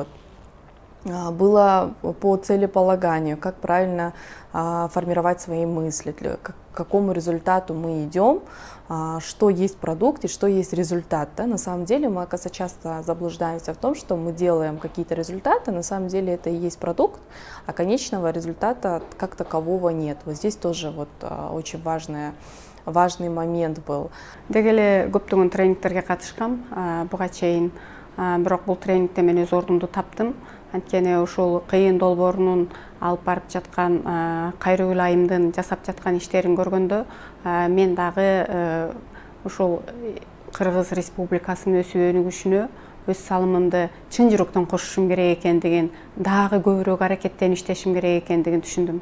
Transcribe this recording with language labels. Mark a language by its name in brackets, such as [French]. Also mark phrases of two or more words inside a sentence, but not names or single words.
[Russian] Было по целеполаганию, как правильно формировать свои мысли, к какому результату мы идем, что есть продукт и что есть результат. Да? На самом деле мы, оказывается, часто заблуждаемся в том, что мы делаем какие-то результаты, на самом деле это и есть продукт, а конечного результата как такового нет. Вот здесь тоже вот очень важная важный момент был? [Kyrgyz] Деги эле көптөгөн тренингтерге катышкам буга чейин, бирок бул тренингде мен өз ордумду таптым. Анткени ушул кыйын долбоорунун алып барып жаткан Кайрыгүл айымдын жасап жаткан иштерин көргөндө мен дагы ушул Кыргыз Республикасынын өсүп өнүгүшүнө өз салымымды чын жүрөктөн кошушум керек экендигин, дагы көбүрөөк аракеттенип иштешим керек экендигин түшүндүм.